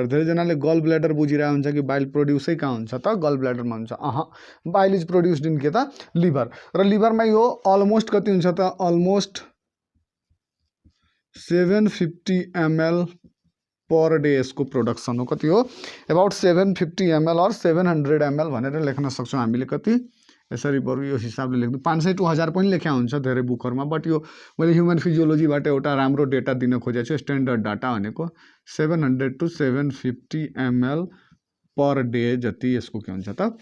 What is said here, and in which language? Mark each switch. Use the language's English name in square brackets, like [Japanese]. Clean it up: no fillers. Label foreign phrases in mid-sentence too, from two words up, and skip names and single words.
[Nepali] धेरैजनाले [English] gall bladder [Nepali] बुझिरहेको हुन्छ कि बाइल प्रोड्युसै कहाँ हुन्छ त? गल ब्ल्याडरमा हुन्छ। [English] bile is produced in [Nepali] के त? लिभर। र लिभरमा यो अलमोस्ट कति हुन्छ त? [English] almost 750 ml per day [Nepali] यसको प्रोडक्सन हो। कति हो? [English] about 750 ml [Nepali] और 700 ml भनेर लेख्न सक्छौँ हामीले। कति? यसरी बरु यो हिसाबले लेख्नु, 500 to 1000 पनि लेख्या हुन्छ धेरै बुकहरूमा, बट यो मैले ह्युमन फिजियोलोजीबाट एउटा राम्रो डेटा दिन खोजेको छु। [English] standard data [Nepali] भनेको [English] 700 to 750 ml per day [Nepali] जति यसको के हुन्छ त?